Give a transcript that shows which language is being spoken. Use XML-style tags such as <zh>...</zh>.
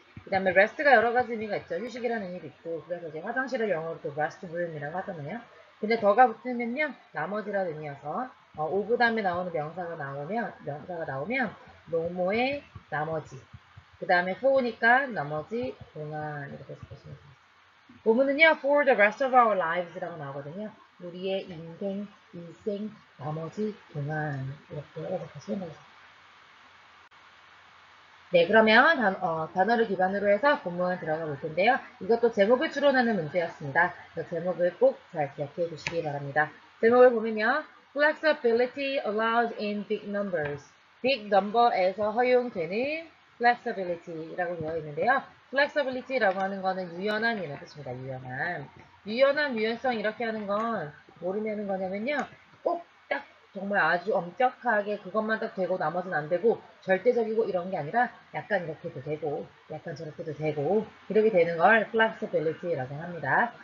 <ko>그 다음에 rest가 여러 가지 의미가 있죠. 휴식이라는 의미도 있고 그래서 이제 화장실을 영어로 또 restroom이라고 하잖아요. 근데 더가 붙으면요 나머지라는 의미여서 of 다음에 나오는 명사가 나오면 뭐뭐의 나머지 그 다음에 for니까 나머지 동안 이렇게 해서 보시면 됩니다. 본문은요</ko> <en>for the rest of our lives</en> <ko>라고 나오거든요. 우리의 일생 나머지 동안 이렇게 해석하시면 되겠습니다. 네, 그러면 단어를 기반으로 해서 본문 들어가 볼 텐데요. 이것도 제목을 추론하는 문제였습니다. 그 제목을 꼭 잘 기억해 주시기 바랍니다. 제목을 보면요.</ko> <en>Flexibility allowed in big numbers.</en> <ko>big number에서 허용되는 flexibility라고 되어 있는데요. flexibility라고 하는 거는 유연함이라는 뜻입니다. 유연함. 유연성 이렇게 하는 건 뭐를 하는 거냐면요. 꼭 딱 정말 아주 엄격하게 그것만 딱 되고 나머지는 안 되고 절대적이고 이런 게 아니라 약간 이렇게도 되고 약간 저렇게도 되고 이렇게 되는 걸 flexibility라고 합니다.</ko>